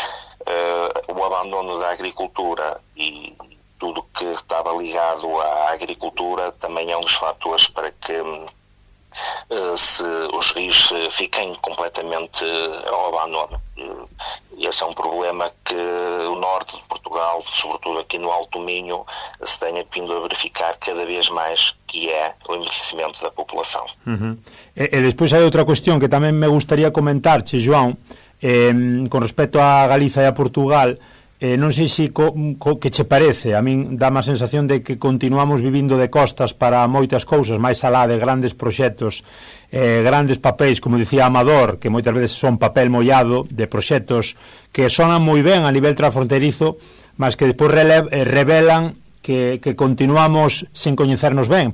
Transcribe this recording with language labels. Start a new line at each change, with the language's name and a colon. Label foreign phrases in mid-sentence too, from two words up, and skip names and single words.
Portuguese: O abandono da agricultura e tudo que estava ligado à agricultura também é um dos fatores para que se os rios fiquem completamente ao abandono. Esse é um problema que o norte de Portugal, sobretudo aqui no Alto Minho, se tenha vindo a verificar cada vez mais, que é o envelhecimento da população.
Galician: E despois hai outra cuestión que tamén me gustaría comentarche, João, con respecto a Galiza e a Portugal. Non sei se que che parece. A min dá má sensación de que continuamos vivindo de costas para moitas cousas, máis alá de grandes proxectos, grandes papéis, como dicía Amador, que moitas veces son papel mollado, de proxectos que sonan moi ben a nivel transfronterizo, mas que depois revelan que continuamos sen coñecernos ben.